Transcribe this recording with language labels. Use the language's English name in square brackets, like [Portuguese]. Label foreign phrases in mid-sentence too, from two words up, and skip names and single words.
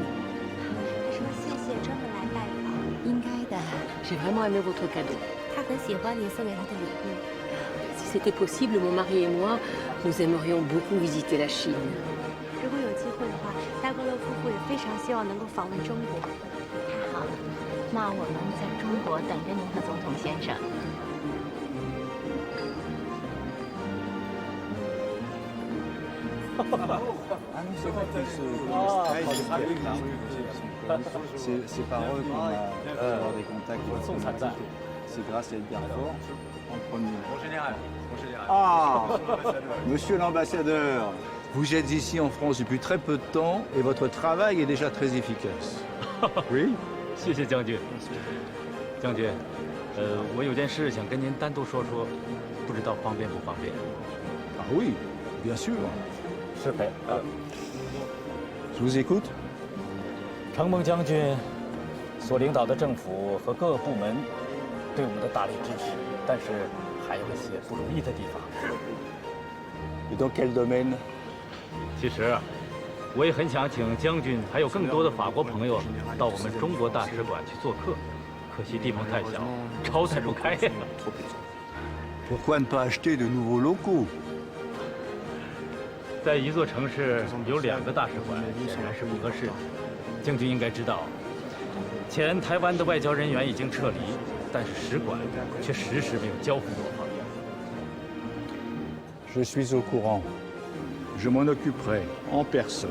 [Chinese] 说谢谢，专门来拜访。应该的。 [French] J'ai vraiment aimé votre cadeau. [Chinese] 他很喜欢你送给他的礼物。 [French] Si c'était possible, mon mari et moi, nous aimerions beaucoup visiter la Chine. [Chinese] 如果有机会的话，戴高乐夫妇也非常希望能够访问中国。太好了，那我们在中国等着您和总统先生。 [French] C'est par eux qu'on a avoir des contacts diplomatiques. C'est grâce à Edgar Faure en premier. Mon général. Ah, monsieur l'ambassadeur, vous êtes ici en France depuis très peu de temps et votre travail est déjà très efficace. Oui. [Chinese] 谢谢将军。将军，我有件事想跟您单独说说，不知道方便不方便？ [French] Ah oui, bien sûr. [Chinese] 是的。 [French] Je vous écoute. [Chinese] 承蒙将军所领导的政府和各个部门对我们的大力支持，但是还有一些不如意的地方。 [French] Dans quel domaine？ [Chinese] 其实，我也很想请将军还有更多的法国朋友到我们中国大使馆去做客，可惜地方太小，招待不开呀。 [French] Pourquoi ne pas acheter de nouveaux locaux？ [Chinese] 在一座城市有2个大使馆，显然是不合适的。将军应该知道，前台湾的外交人员已经撤离，但是使馆却迟迟没有交付我方。 [French] Je suis au courant. Je m'en occuperai en personne.